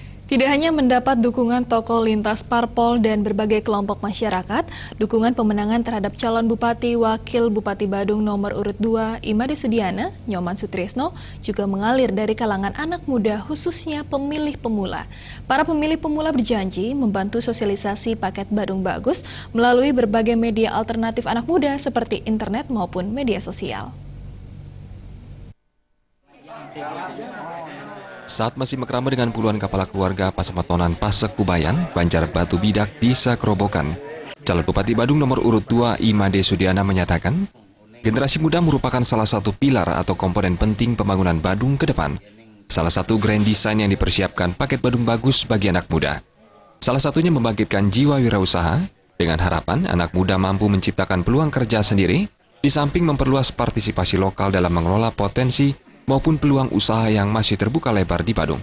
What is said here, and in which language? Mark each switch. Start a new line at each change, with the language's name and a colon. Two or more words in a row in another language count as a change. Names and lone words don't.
Indonesian: Tidak hanya mendapat dukungan tokoh lintas parpol dan berbagai kelompok masyarakat, dukungan pemenangan terhadap calon Bupati Wakil Bupati Badung nomor urut 2 Imade Sudiana, Nyoman Sutrisno, juga mengalir dari kalangan anak muda khususnya pemilih pemula. Para pemilih pemula berjanji membantu sosialisasi paket Badung Bagus melalui berbagai media alternatif anak muda seperti internet maupun media sosial. Saat masih mekrama dengan puluhan kepala keluarga Pasematonan Pasek Kubayan, Banjar Batu Bidak, Desa Kerobokan, calon Bupati Badung nomor urut 2 Imade Sudiana menyatakan, generasi muda merupakan salah satu pilar atau komponen penting pembangunan Badung ke depan. Salah satu
English: grand design
Indonesian: yang dipersiapkan paket Badung Bagus bagi anak muda. Salah satunya membangkitkan jiwa wirausaha, dengan harapan anak muda mampu menciptakan peluang kerja sendiri, di samping memperluas partisipasi lokal dalam mengelola potensi maupun peluang usaha yang masih terbuka lebar di Badung.